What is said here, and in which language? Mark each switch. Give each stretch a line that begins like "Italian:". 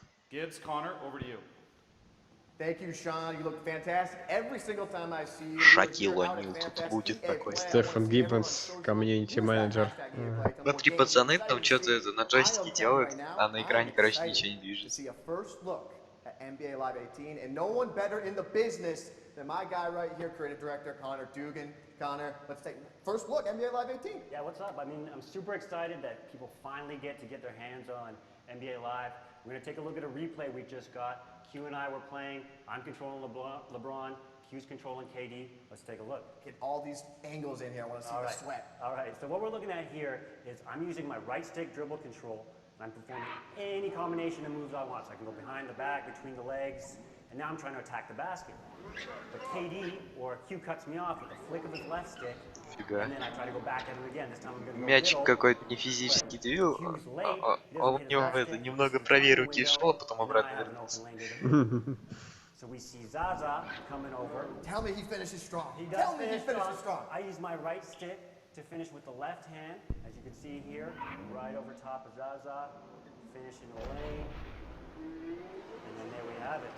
English: Gibbs, Connor, over to you. Thank you, Sean. You look fantastic. Every single time I see you.
Russian: Шакил Анил тут будет такой. Стефан Гиббонс, комьюнити-менеджер. Смотри, пацаны там что-то это на джойстике делают, а на экране, короче, ничего не движется.
English: NBA Live 18, and no one better in the business than my guy right here, creative director Connor Dugan. Connor, let's take first look, NBA Live 18. Yeah, what's up? I mean, I'm super excited that people finally get their hands on NBA Live. We're going to take a look at a replay we just got. Q and I were playing. I'm controlling LeBron. Q's controlling KD. Let's take a look. Get all these angles in here. I want to see the sweat. All right, so what we're looking at here is I'm using my right stick dribble control. I'm performing any combination of moves I want. So I can go behind the back, between the legs, and now I'm trying to attack the basket. But KD or Q cuts me off with a flick of his left stick, and then I try to go back at him again. This time I'm going to go
Russian: Мячик какой-то не физически двигал, он у него это немного правее руки шел, а потом обратно вернулся.
English: So we see Zaza coming over. Tell me he finishes strong. He does Tell me he finishes strong. I use my right stick to finish with the left hand, as you can see here, right over top of Zaza, finish in the lane. And then there we have it.